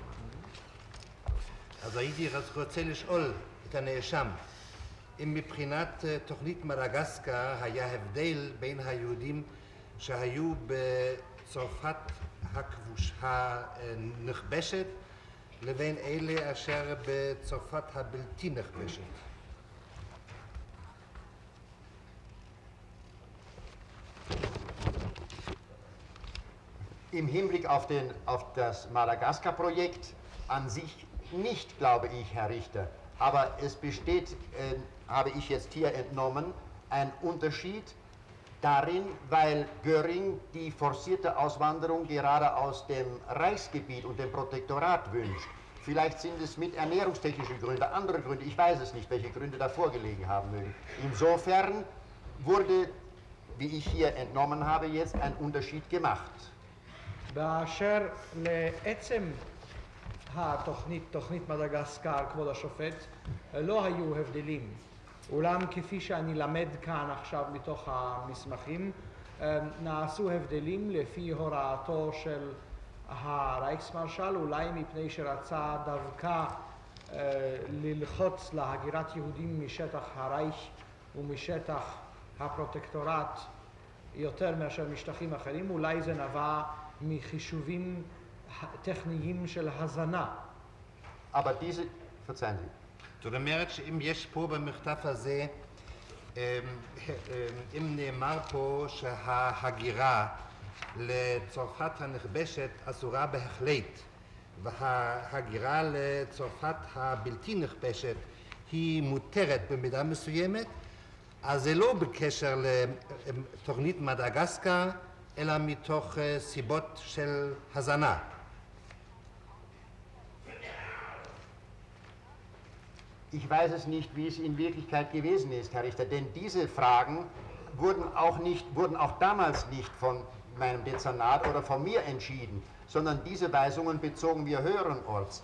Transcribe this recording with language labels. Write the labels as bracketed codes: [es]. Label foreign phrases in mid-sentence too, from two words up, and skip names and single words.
[he] אז הייתי רוצה לשאול את הנאשם, אם מבחינת תוכנית מדגסקר היה הבדל בין היהודים שהיו בצרפת הנכבשת לבין אלה אשר בצרפת הבלתי נכבשת. [de] Im Hinblick auf das Madagaskar-Projekt an sich nicht, glaube ich, Herr Richter. Aber es besteht, habe ich jetzt hier entnommen, ein Unterschied darin, weil Göring die forcierte Auswanderung gerade aus dem Reichsgebiet und dem Protektorat wünscht. Vielleicht sind es mit ernährungstechnischen Gründen, andere Gründe, ich weiß es nicht, welche Gründe da vorgelegen haben mögen. Insofern wurde, wie ich hier entnommen habe, jetzt ein Unterschied gemacht. [he] באשר לעצם תוכנית מדגסקר, כבוד השופט, לא היו הבדלים. אולם כפי שאני למד כאן עכשיו מתוך המסמכים, נעשו הבדלים לפי הוראתו של הרייכסמרשל, אולי מפני שרצה דווקא ללחוץ להגירת יהודים משטח הרייך ומשטח הפרוטקטורט יותר מאשר משטחים אחרים, אולי זה נבע מחישובים טכניים של הזנה. [de] Aber diese, verzeihen Sie. [he] זאת אומרת שאם יש פה במכתב הזה, אם נאמר פה שההגירה לצרפת הנכבשת אסורה בהחלט, וההגירה לצרפת הבלתי נכבשת היא מותרת במידה מסוימת, אז זה לא בקשר לתוכנית מדגסקר, אלא מתוך סיבות של הזנה. [de] Ich weiß es nicht, wie es in Wirklichkeit gewesen ist, Herr Richter, denn diese Fragen wurden auch damals nicht von meinem Dezernat oder von mir entschieden, sondern diese Weisungen bezogen wir höheren Orts.